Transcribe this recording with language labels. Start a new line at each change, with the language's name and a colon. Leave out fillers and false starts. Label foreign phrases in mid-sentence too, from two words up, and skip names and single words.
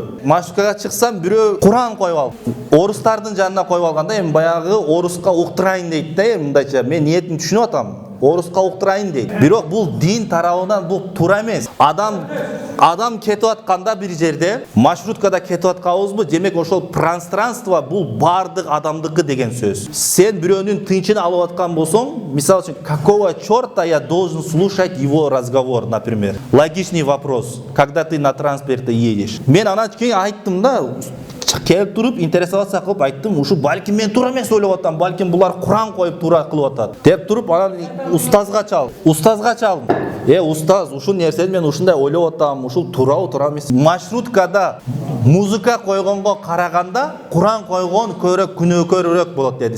Kyrgyz: Маршруткага чыксам бирөө Куран коюп алып, орустардын жанына коюп алганда, эми баягы оруска уктурайын дейт да, мындайча мен ниетин түшүнүп атам. Оруска уктурайын дейт. Бирок бул дин тарабынан бул туура эмес. Адам кетип атканда бир жерде, маршруткада кетип атканбызбы, демек ошол пространство бул бардык адамдыкы деген сөз. Сен бирөөнүн тынчын алып аткан болсоң, мисалы үчүн,
Russian: какого чёрта я должен слушать его разговор, например. Логичный вопрос, когда ты на транспорте едешь.
Kyrgyz: Мен анан кийин айттым да, келип туруп интересоваться кылып айттым, ушу балким мен туура эмес ойлоп атам, балким булар Куран коюп туура кылып атат деп туруп анан устазга чалдым. Устаз, ушул нерсени мен ушундай ойлоп атам, ушул туурабы, туура эмес. Маршруткада музыка койгонго караганда Куран койгон күнөөкөрүрөөк болот деди.